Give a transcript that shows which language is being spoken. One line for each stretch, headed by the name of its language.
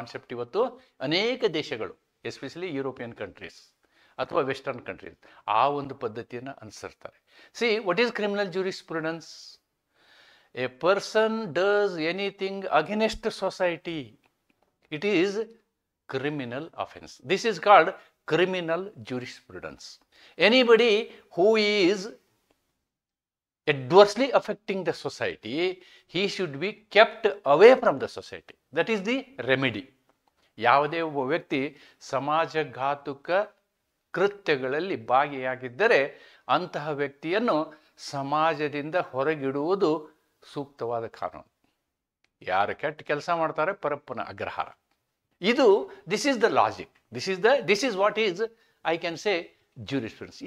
Kannada: ಇವತ್ತು ಅನೇಕ ದೇಶಗಳು,
English: especially European countries
Kannada: ಅಥವಾ ವೆಸ್ಟರ್ನ್ ಕಂಟ್ರೀಸ್, ಆ ಒಂದು ಪದ್ಧತಿಯನ್ನು ಅನುಸರಿಸ್ತಾರೆ.
English: See, what is criminal jurisprudence? A person does anything against society, it is criminal offense. This is called criminal jurisprudence. Anybody who is adversely affecting the society, he should be kept away from the society. That is the remedy.
Kannada: ಯಾವುದೇ ಒಬ್ಬ ವ್ಯಕ್ತಿ ಸಮಾಜಘಾತುಕ ಕೃತ್ಯಗಳಲ್ಲಿ ಭಾಗಿಯಾಗಿದ್ದರೆ ಅಂತಹ ವ್ಯಕ್ತಿಯನ್ನು ಸಮಾಜದಿಂದ ಹೊರಗಿಡುವುದು ಸೂಕ್ತವಾದ ಕಾನೂನು. ಯಾರು ಕೆಟ್ಟ ಕೆಲಸ ಮಾಡ್ತಾರೆ, ಪರಪ್ಪನ ಅಗ್ರಹಾರ. ಇದು
English: This is the logic, this is what is I can say jurisprudence.